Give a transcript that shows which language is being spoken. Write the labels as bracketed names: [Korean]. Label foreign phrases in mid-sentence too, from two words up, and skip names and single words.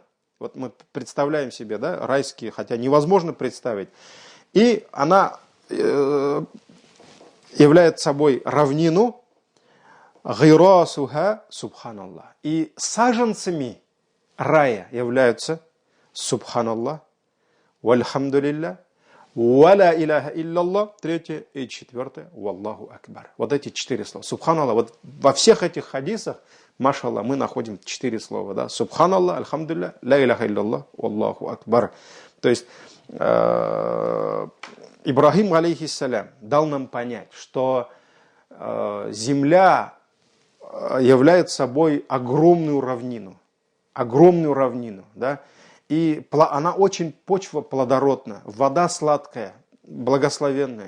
[Russian] Вот мы представляем себе, да, райские, хотя невозможно представить. И она является собой равнину, [Arabic] гайрасуха субханаллах. [Russian] И саженцами рая являются [Arabic] سبحان الله والحمد لله ولا إله إلا الله, [Russian] третье и четвертое, [Arabic] валлаху акбар. [Russian] Вот эти 4 слова. Субханаллах. Вот во всех этих хадисах, машаллах, мы находим 4 слова. Да? [Arabic] سبحان الله الحمد لله لا إله إلا الله والله أكبر. [Russian] То есть Ибрахим, алейхиссалям, дал нам понять, что земля является собой огромную равнину, да? И она очень, почва плодородна, вода сладкая, благословенная.